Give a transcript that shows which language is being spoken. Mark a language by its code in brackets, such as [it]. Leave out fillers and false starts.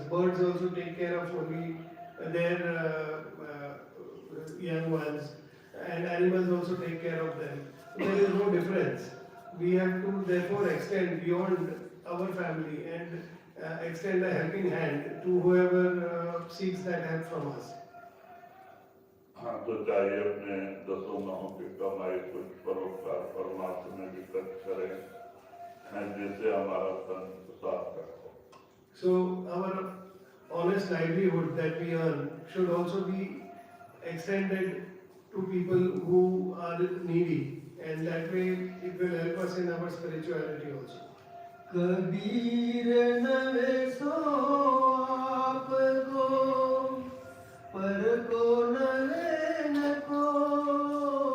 [en] Birds also take care of only their young ones, and animals also take care of them. There is no difference. We have to therefore extend beyond our family and extend a helping hand to whoever seeks that help from us. [hi] हाँ, तो चाहिए अपने दसों माहों की कमाई कुछ परोपकार परमात्मा में भी खर्च करें, जिससे हमारा तन सार्थक हो। [en] So our honest livelihood that we earn should also be extended to people who are needy, and that way it will help us in our spirituality also. [hi] Kabir नवे सो आप को, पर को नवे न कोई।